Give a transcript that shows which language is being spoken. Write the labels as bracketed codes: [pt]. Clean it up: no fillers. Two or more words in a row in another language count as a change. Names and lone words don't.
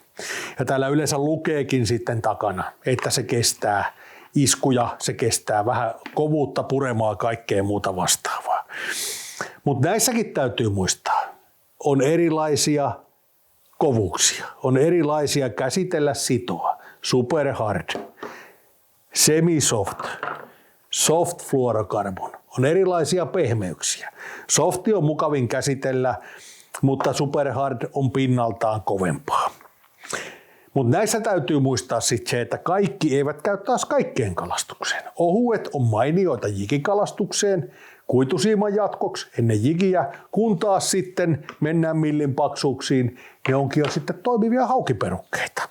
[fi] Ja täällä yleensä lukeekin sitten takana, että se kestää iskuja, se kestää vähän kovuutta, puremaa, kaikkea muuta vastaavaa. Mutta näissäkin täytyy muistaa, on erilaisia kovuuksia, on erilaisia käsitellä sitoa, [en] super hard, semi-soft, soft fluorocarbon, [fi] on erilaisia pehmeyksiä. Softi on mukavin käsitellä, mutta [en] super hard [fi] on pinnaltaan kovempaa. Mutta näissä täytyy muistaa sitten se, että kaikki eivät käy taas kaikkeen kalastukseen. Ohuet on mainioita jikikalastukseen, kuitusiiman jatkoksi ennen jikiä, kun taas sitten mennään millin paksuuksiin, ne onkin jo sitten toimivia haukiperukkeita.